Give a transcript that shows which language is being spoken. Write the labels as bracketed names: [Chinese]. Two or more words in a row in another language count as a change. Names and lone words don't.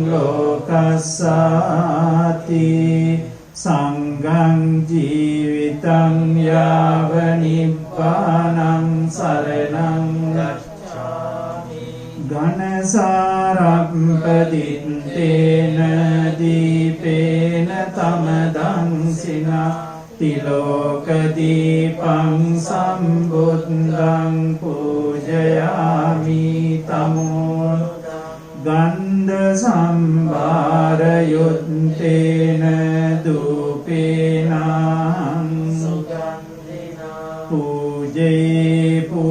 [Pali] ලෝකස්සාති සංඝං ජීවිතං යාව නිබ්බානං සරණං ගච්ඡාමි ඝනසාරම්පදිත්තේන දීපේන තමදං සිනා තිලෝක දීපං සම්බුද්ධං පූජයාමි තමෝ ගන්ධ සම්භාරයුත්තේන දූපේනං පූජේ